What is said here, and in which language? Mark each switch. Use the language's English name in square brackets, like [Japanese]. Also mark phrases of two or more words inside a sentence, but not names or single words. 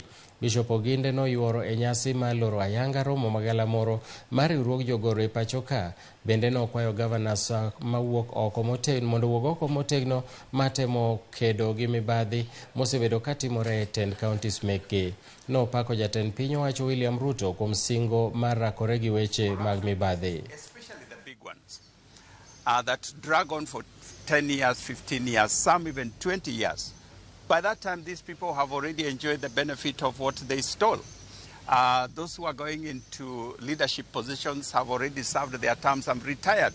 [Luo (Kenya and Tanzania)] Bishop Oginde noyuoro e nyasi mar loro ayanga romo magalamoro mar riwruog jogoro e pachoka. Bende nokwayo governors mawuok oko motegno mondo wuog oko motegno matemo kedo gi mibadhi mosebedo katimore e 10 counties mekgi. Nopako jatend piny owacho William Ruto kuom singo mar rakore gi weche mag mibadhi. [English] Especially the big ones that drag on for 10 years, 15 years, some even 20 years. By that time, these people have already enjoyed the benefit of what they stole. Those who are going into leadership positions have already served their terms and retired.